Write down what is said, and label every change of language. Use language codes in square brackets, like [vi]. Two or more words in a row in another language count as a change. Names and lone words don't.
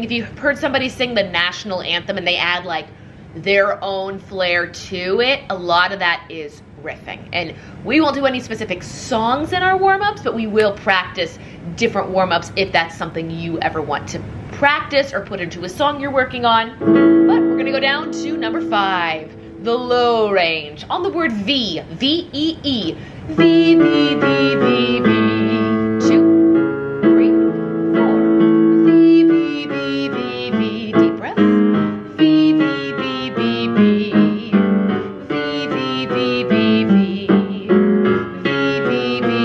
[en] If you've heard somebody sing the national anthem and they add like their own flair to it, a lot of that is riffing. And we won't do any specific songs in our warm-ups, but we will practice different warm-ups if that's something you ever want to practice or put into a song you're working on. But we're going to go down to number 5. The low range. On the word V, V-E-E. V, V, V, V, V. 2, 3, 4. V, V, V, V, V. Deep breath. V, V, V, V, V. V, V, V, V, V. V, V, V, V, V.